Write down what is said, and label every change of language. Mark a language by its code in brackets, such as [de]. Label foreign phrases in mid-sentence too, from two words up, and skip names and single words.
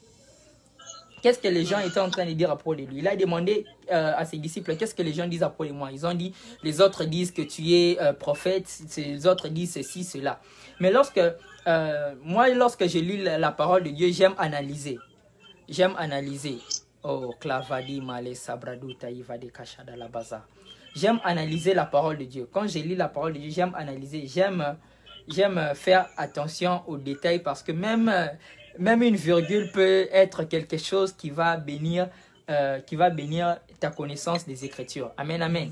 [fr] Qu'est-ce que les gens étaient en train de dire à propos de lui. Il a demandé à ses disciples, qu'est-ce que les gens disent à propos de moi. Ils ont dit, les autres disent que tu es prophète, les autres disent ceci, cela. Mais lorsque je lis la parole de Dieu, j'aime analyser. J'aime analyser. Oh, clavadi male sabradou taïva de kachada la baza. J'aime analyser la parole de Dieu. Quand je lis la parole de Dieu, j'aime analyser. J'aime faire attention aux détails parce que même une virgule peut être quelque chose qui va bénir ta connaissance des Écritures. Amen, amen.